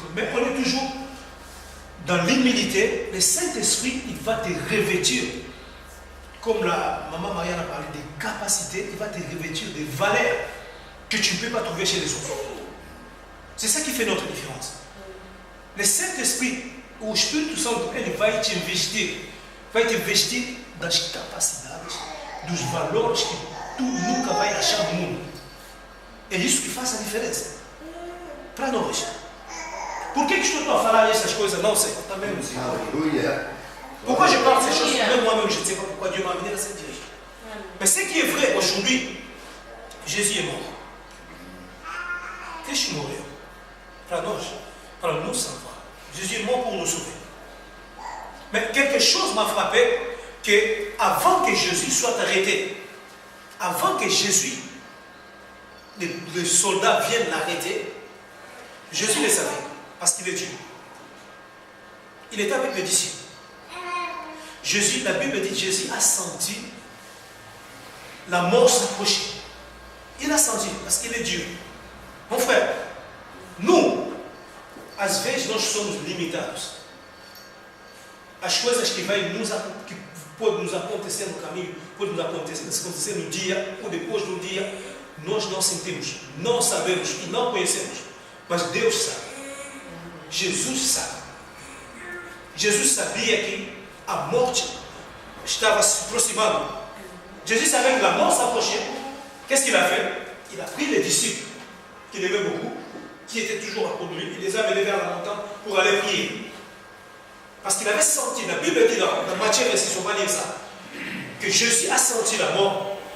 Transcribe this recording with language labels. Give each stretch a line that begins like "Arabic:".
French: Mais on est toujours dans l'humilité. Le Saint-Esprit, il va te revêtir. Comme la maman Marianne a parlé des capacités, il va te revêtir des valeurs que tu ne peux pas trouver chez les autres. C'est ça qui fait notre différence.
Portuguese: Le Saint-Esprit, o Espírito Santo, ele vai te investir das capacidades, dos valores que tu nunca vai achar no mundo. É isso que faz a diferença. Para nós. Por que estou a falar essas coisas? Não sei. Também não sei. Aleluia.
French: Pourquoi je parle de ces choses? Même moi-même, je ne sais pas pourquoi Dieu m'a amené dans cette direction. Mais ce qui est vrai aujourd'hui, Jésus est mort.
Portuguese: Cristo morreu. Para nós, para nos salvar.
French: Jésus est mort pour nous sauver. Mais quelque chose m'a frappé, que avant que Jésus soit arrêté, avant que Jésus, les soldats viennent l'arrêter, Jésus le savait, parce qu'il est Dieu. Il était avec les disciples. Jésus, la Bible dit, Jésus a senti la mort s'approchait. Il a senti, parce qu'il est Dieu. Mon frère, nous,
Portuguese: às vezes nós somos limitados. As coisas que podem nos acontecer no caminho, podem nos acontecer no dia, ou depois do dia, nós não sentimos, não sabemos e não conhecemos. Mas Deus sabe. Jesus sabe. Jesus sabia que a morte estava se aproximando.
French: Jésus savait que la mort s'approchait. Qu'est-ce qu'il a fait? Il a pris les disciples, qu'il aimait beaucoup, qui étaient toujours à côté de lui, il les a menés vers la montagne pour aller prier. Parce qu'il avait senti, la Bible dit dans Matthieu, verset 1, que Jésus a senti la mort.